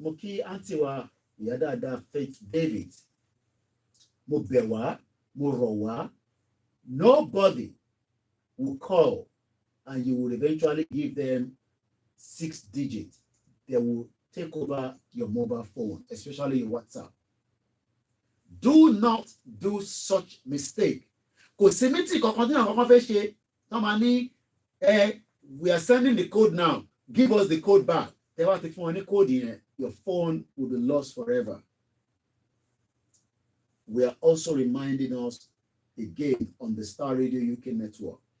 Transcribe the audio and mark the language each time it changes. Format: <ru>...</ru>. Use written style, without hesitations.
<yo>Mo kí àǹtí wa ìyá dáadáa Faith David. Mo bẹ̀ wá, mo rọ̀ wá.</yo> <en>Nobody will call and you will eventually give them 6 digits. They will take over your mobile phone, especially your WhatsApp. Do not do such mistake.</en> <yo>Kò sí mítì kankan tí àwọn kan fẹ́ ṣe. Tọ́ ma ní</yo> <en>we are sending the code now. Give us the code back.</en> <yo>Tẹ́ wá ti fún wọn ní code yẹn.</yo> <en>Your phone will be lost forever. We are also reminding us again on the Star Radio UK network.</en>